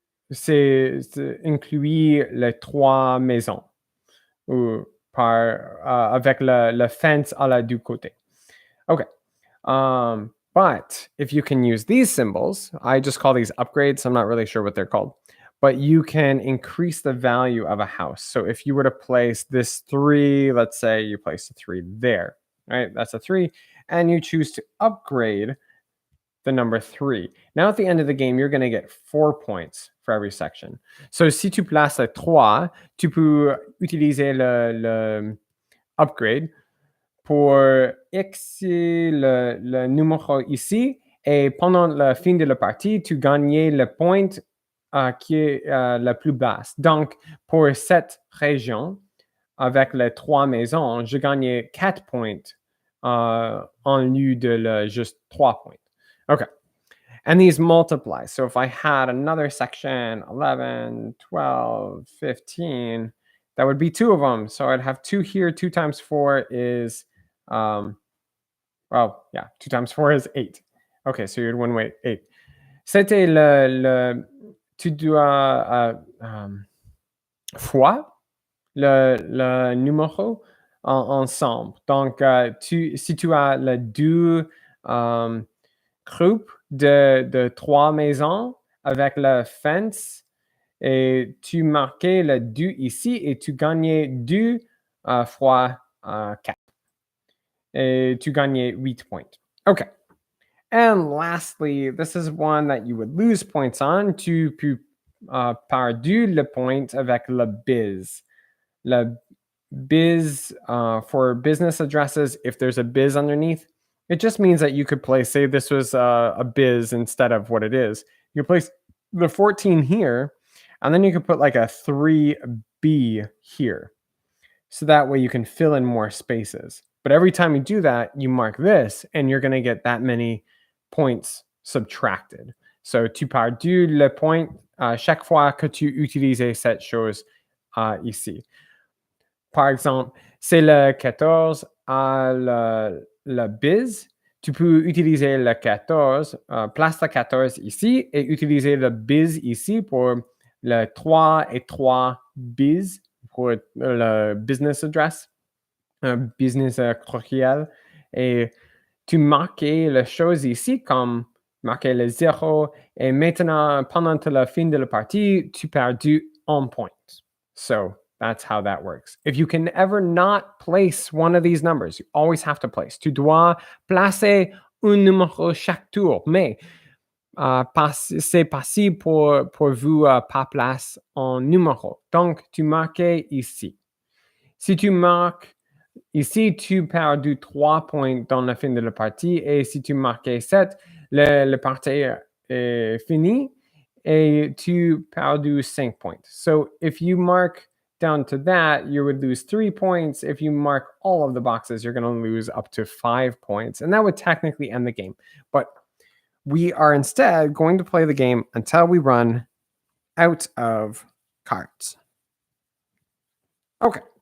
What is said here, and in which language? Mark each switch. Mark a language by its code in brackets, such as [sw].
[fr] C'est inclus les 3 maisons ou avec le fence à la du côté. [en] Okay. But if you can use these symbols, I just call these upgrades. I'm not really sure what they're called. But you can increase the value of a house. So if you were to place this 3, let's say you place a 3 there, right? That's a 3. And you choose to upgrade the number 3. Now at the end of the game, you're going to get 4 points for every section. [fr] So si tu places le 3, tu peux utiliser le upgrade pour X le numéro ici, et pendant la fin de la partie, tu gagnes le point qui est la plus basse. Donc, pour cette région, avec les 3 maisons, je gagnais 4 points en lieu de juste 3 points. OK. [en] And these multiply. So if I had another section, 11, 12, 15, that would be 2 of them. So I'd have 2 here. 2 times 4 is, well, yeah, 2 times 4 is 8. Okay, so you'd one way 8. [fr] C'était tu dois fois le numéro ensemble. Donc, si tu as les deux groupes de 3 maisons avec la fence, et tu marquais le 2 ici et tu gagnais 2 fois 4. Et tu gagnais 8 points. Okay. [en] And lastly, this is one that you would lose points on. [fr] Tu peux perdu le point avec le biz. [en] Le biz for business addresses, if there's a biz underneath, it just means that you could place, say this was a biz instead of what it is. You place the 14 here, and then you could put like a 3B here. So that way you can fill in more spaces. But every time you do that, you mark this, and you're going to get that many points subtracted. [fr] So tu perdu le point chaque fois que tu utilises cette chose ici. Par exemple, c'est le 14 à le biz. Tu peux utiliser le 14, place le 14 ici et utiliser le biz ici pour le 3 et 3 biz pour le business address, business courriel. Et tu marques les choses ici comme marquer le 0 et maintenant, pendant la fin de la partie, tu perds 1 point. [en] So that's how that works. If you can ever not place one of these numbers, you always have to place. [fr] Tu dois placer un numéro chaque tour, mais c'est possible pour vous pas placer un numéro. Donc, tu marques ici. Si tu marques ici, tu perds 3 points dans la fin de la partie. Et si tu marques 7, la partie est finie et tu perds 5 points. [en] So if you mark down to that, you would lose 3 points. If you mark all of the boxes, you're going to lose up to 5 points. And that would technically end the game. But we are instead going to play the game until we run out of cards. Okay.